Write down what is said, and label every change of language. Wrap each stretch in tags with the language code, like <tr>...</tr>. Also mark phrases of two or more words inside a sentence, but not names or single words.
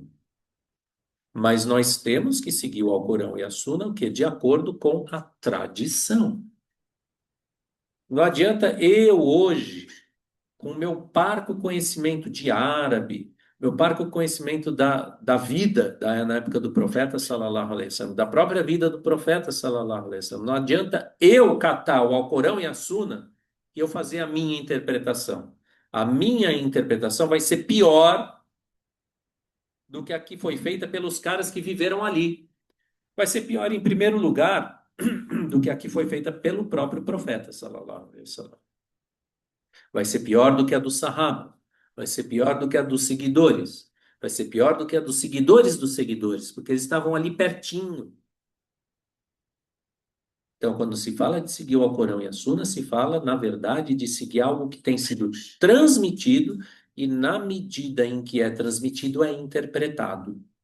<pt>Mas nós temos que seguir o Alcorão e a Suna, o quê? De acordo com a tradição. Não adianta eu hoje, com o meu parco conhecimento de árabe, meu parco conhecimento da vida na época do profeta</pt> <ar>صلى الله عليه وسلم,</ar> <pt>da própria vida do profeta</pt> <ar>صلى الله عليه وسلم.</ar> <pt>Não adianta eu catar o Alcorão e a Suna e eu fazer a minha interpretação. A minha interpretação vai ser pior do que a que foi feita pelos caras que viveram ali. Vai ser pior, em primeiro lugar, do que a que foi feita pelo próprio profeta</pt> <ar>صلى الله عليه وسلم.</ar> <pt>Vai ser pior do que a do Sahaba. Vai ser pior do que a dos seguidores. Vai ser pior do que a dos seguidores dos seguidores, porque eles estavam ali pertinho. Então, quando se fala de seguir o Alcorão e a Suna, se fala, na verdade, de seguir algo que tem sido transmitido e, na medida em que é transmitido, é interpretado.</pt>